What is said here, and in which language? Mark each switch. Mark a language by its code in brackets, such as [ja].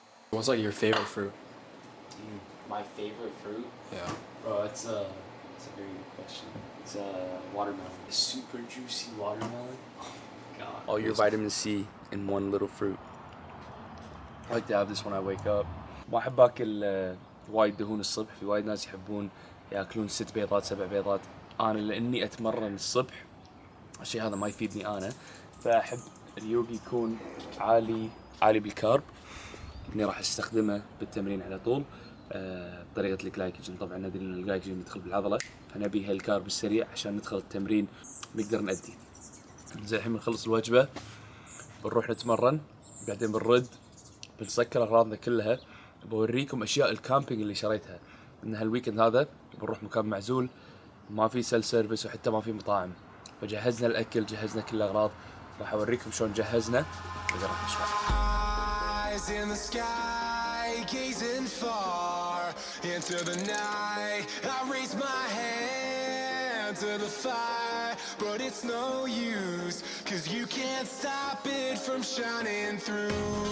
[en] What's like your favorite fruit? My favorite fruit? Yeah. Bro, it's a very good question. It's a watermelon. A super juicy watermelon. Oh my god. All your vitamin C in one little fruit. I like to have this when I wake up. [ar] ما أحب أكل وايد دهون الصبح. في وايد ناس يحبون يأكلون 6 بيضات 7 بيضات. أنا لأني أتمرن الصبح الشيء هذا ما يفيدني أنا، فأحب اليوغي يكون عالي بالكارب، إني راح أستخدمه بالتمرين على طول بطريقة الجلايكوجين. طبعا ندري إن الجلايكوجين يدخل بالعضلة، فنبي هالكارب السريع عشان ندخل التمرين نقدر نأدي. زي الحين بنخلص الوجبة بنروح نتمرن، بعدين بنرد بنسكر أغراضنا كلها. بوريكم أشياء الكامبينج اللي شريتها، إن هالويكند هذا بنروح مكان معزول ما في سيل سيرفيس وحتى ما في مطاعم، فجهزنا الأكل، جهزنا كل الأغراض. راح أوريكم شلون جهزنا وإذا راح نشوف. [en] In the sky, gazing far into the night, I raise my hand to the fire, but it's no use, 'cause you can't stop it from shining through.